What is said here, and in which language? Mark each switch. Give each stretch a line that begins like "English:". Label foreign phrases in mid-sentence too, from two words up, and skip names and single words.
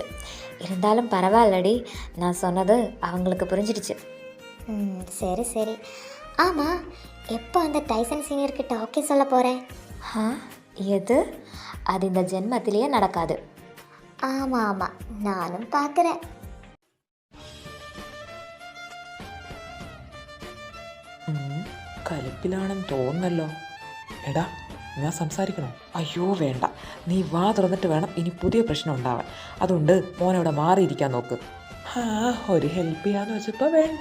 Tamil: இருந்தாலும் பரவாயில்லடி, நான் சொன்னது அவங்களுக்கு புரிஞ்சிடுச்சு. சரி சரி. ஆமாம், எப்போ அந்த டைசன் சீனியர்கிட்ட ஓகே சொல்ல போகிறேன்? எது? அது இந்த ஜென்மத்திலேயே நடக்காது. ஆமாம் ஆமாம், நானும் பார்க்குறேன்.
Malayalam: കലിപ്പിലാണെന്ന് തോന്നുന്നല്ലോ. എടാ, ഞാൻ സംസാരിക്കണോ? അയ്യോ വേണ്ട, നീ വാ തുറന്നിട്ട് വേണം ഇനി പുതിയ പ്രശ്നം ഉണ്ടാവാൻ. അതുകൊണ്ട് മോനവിടെ മാറിയിരിക്കാൻ നോക്ക്. ഒരു ഹെൽപ്പ് ചെയ്യാന്ന് വെച്ചപ്പോൾ വേണ്ട.